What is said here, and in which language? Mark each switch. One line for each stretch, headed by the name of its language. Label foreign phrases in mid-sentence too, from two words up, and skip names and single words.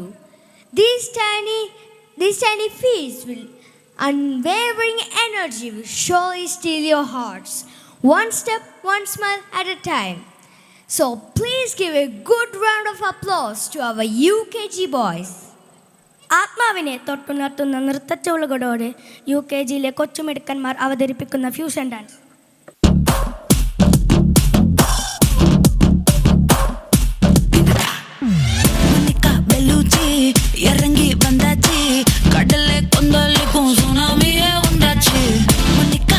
English: These tiny feet will unwavering energy will surely steal your hearts, one step, one smile at a time. So please give a good round of applause to our UKG boys.
Malayalam: ആത്മാവിനെ തൊട്ടുണർത്തുന്ന നൃത്തച്ചുവടുകളോടെ UKGയിലെ കൊച്ചുമിടുക്കന്മാർ അവതരിപ്പിക്കുന്ന
English: fusion dance.
Tamil: இறங்கி வந்தாச்சு கடலை கொந்தளிக்கும் சுனாமியே உண்டாச்சு மணிக்கா